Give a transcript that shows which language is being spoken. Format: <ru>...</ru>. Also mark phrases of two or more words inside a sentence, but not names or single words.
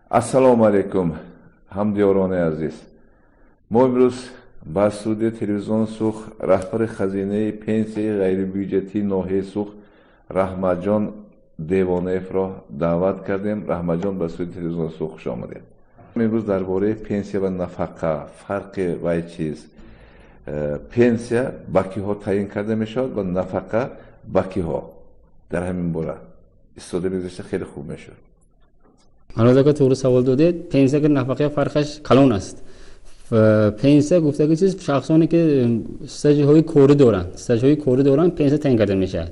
<tg>Ассалому алайкум ҳамдиёрони азиз. Мо имрӯз ба студия телевизион Сух раҳбари хазинаи пенсияи ғайрибуҷетии ноҳия Сух Раҳматҷон Девонаевро даъват кардем. Раҳматҷон ба студия телевизион Сух хуш омадед. Имрӯз дарбораи пенсия ва нафақа фарқи ва чиз пенсия ба киҳо таъин карда мешавад ва нафақа ба киҳо дар ҳамин бора истода мегузашта хеле хуб мешавад. Ҳанӯзака тугрӣ савол додед. Пенсия ки нафақаи фарқаш калон аст. Пенсия гуфтаги чиз шахсоне ки стажҳои кори доранд пенсия таъин карда мешавад.</tg>